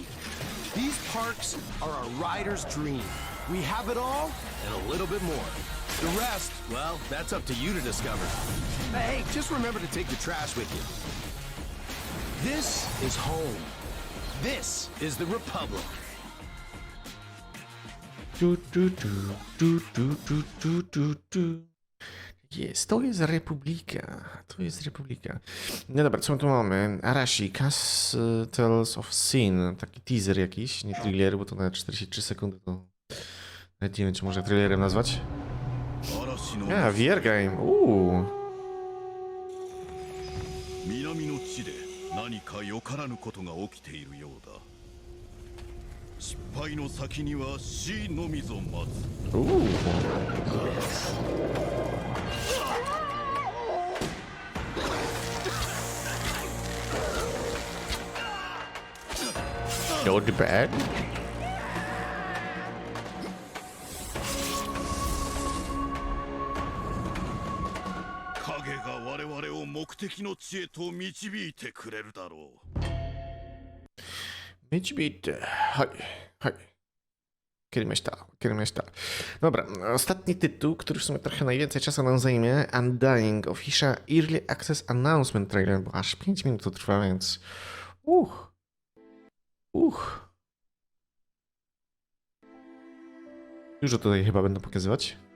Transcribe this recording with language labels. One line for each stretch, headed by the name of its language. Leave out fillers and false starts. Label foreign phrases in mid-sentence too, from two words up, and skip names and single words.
English: These parks are a rider's dream. We have it all and a little bit more. The rest, well, that's up to you to discover. Hey, just remember to take the trash with you. This is home. This is the Republic.
Polish: Jest, to jest Republika. To jest Republika. No dobra, co my tu mamy? Arashi, Castles of Sin. Taki teaser jakiś, nie thriller, bo to na 43 sekundy to... Nawet nie wiem, czy można trailerem nazwać. A,
English: VR game.
Japanese: 南の地で何かよからぬことが起きているようだ。失敗の先には死のみぞ待つ。
English: Not bad.
Japanese: 影が我々を目的の地へと導いてくれるだろう。導いて、はい。
Polish: Kiedy myśla. Dobra, ostatni tytuł, który w sumie trochę najwięcej czasu nam zajmie. Undying, Official Early Access Announcement Trailer, bo aż 5 minut to trwa, więc... Dużo tutaj chyba będę pokazywać.